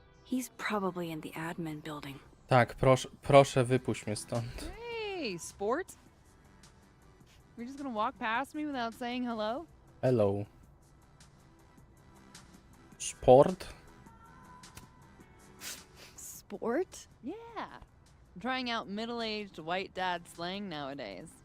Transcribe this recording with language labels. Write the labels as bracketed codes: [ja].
[en] He's probably in the admin building. [pl] Tak, proszę wypuść mnie stąd. [en] Hey, sport. You're just gonna walk past me without saying hello? Hello. Sport? Sport? Yeah. I'm trying out middle-aged white dad slang nowadays.